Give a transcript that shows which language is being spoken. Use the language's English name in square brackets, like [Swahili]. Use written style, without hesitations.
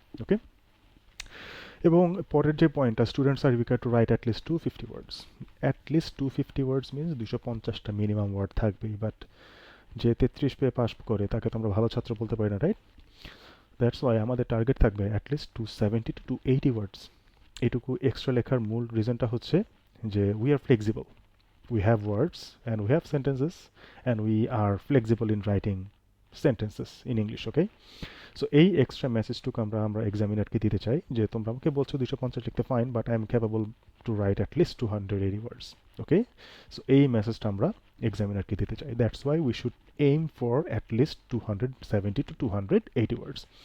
[Bangla] ওকে, এবং পরের যে পয়েন্টটা, [English] Students are required to write at least 250 words. At least 250 words means 250টা minimum word থাকবেই। [Bangla] বাট যে 33 পেয়ে পাস করে তাকে তো আমরা ভালো ছাত্র বলতে পারি না, রাইট? [English] that's why [Bangla] আমাদের টার্গেট থাকবে [English] At least 270 to 280 words. [Bangla] এটুকু এক্সট্রা লেখার মূল রিজনটা হচ্ছে যে [English] We are flexible, we have words and we have sentences, and we are flexible in writing sentences in English. [Bangla] Okay, so এই এক্সট্রা মেসেজটুকু আমরা এক্সামিনারকে দিতে চাই যে তোমরা আমাকে বলছো 250 লিখতে, fine, but [English] I am capable to write at least 280 words. [Bangla] Okay, so এই মেসেজটা আমরা এক্সামিনারকে দিতে চাই। [English] That's why we should aim for at least 270 to 280 words.